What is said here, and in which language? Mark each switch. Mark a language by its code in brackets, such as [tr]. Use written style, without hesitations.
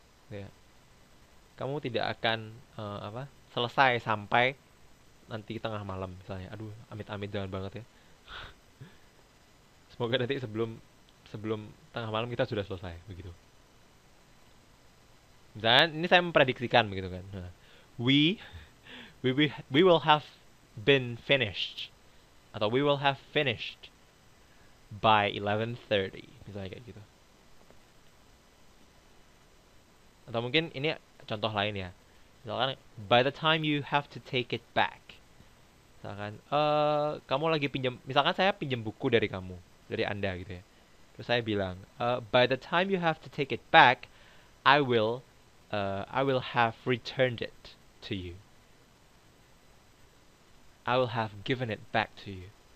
[id] Ya. Kamu tidak akan selesai sampai nanti tengah malam misalnya. Aduh, amit-amit jangan banget ya. Semoga nanti sebelum sebelum tengah malam kita sudah selesai begitu. Dan ini saya memprediksikan begitu kan. [en] Nah, we we will have been finished atau we will have finished by 11:30 [id] misalnya kayak gitu. Atau mungkin ini contoh lain ya. [en] Misalkan by the time you have to take it back. [id] Misalkan kamu lagi pinjam, misalkan saya pinjam buku dari kamu, dari Anda gitu ya. Terus saya bilang, [en] by the time you have to take it back, I will I will have returned it to you. I will have given it back to you.